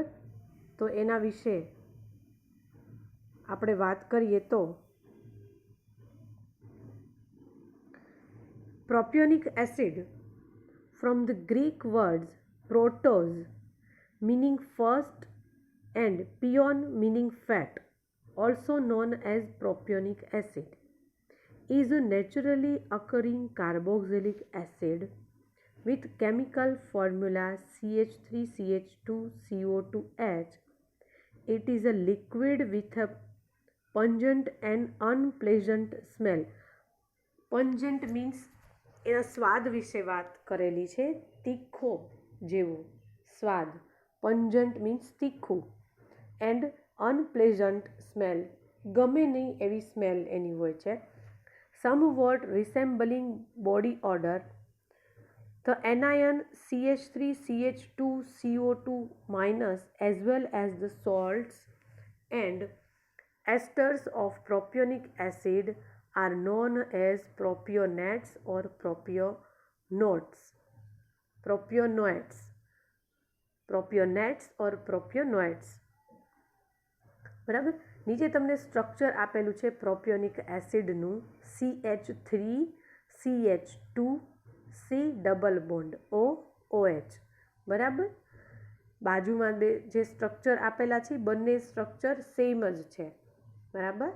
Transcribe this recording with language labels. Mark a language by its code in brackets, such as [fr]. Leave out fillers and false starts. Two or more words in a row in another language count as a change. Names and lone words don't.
[gu] તો એના વિશે આપણે વાત કરીએ તો પ્રોપિયોનિક [en] acid from the Greek words protos meaning first and pion meaning fat, also known as propionic acid, is a naturally occurring carboxylic acid with chemical formula CH3CH2CO2H. It is a liquid with a pungent and unpleasant smell. Pungent means [gu] એના સ્વાદ વિશે વાત કરેલી છે, તીખો જેવું સ્વાદ. [en] pungent means [gu] તીખું, [en] and unpleasant smell, [gu] ગમે નહીં એવી સ્મેલ એની હોય છે. [en] somewhat resembling body odor. The anion CH3CH2CO2 minus as well as the salts and esters of propionic acid are known as propionates or propionates or propionates, [gu] બરાબર. નીચે તમને સ્ટ્રક્ચર આપેલું છે પ્રોપિયોનિક એસિડનું, CH3CH2C [en] double bond [gu] OH, બરાબર. બાજુમાં જે સ્ટ્રક્ચર આપેલા છે બંને [en] structure same [gu] જ છે, બરાબર.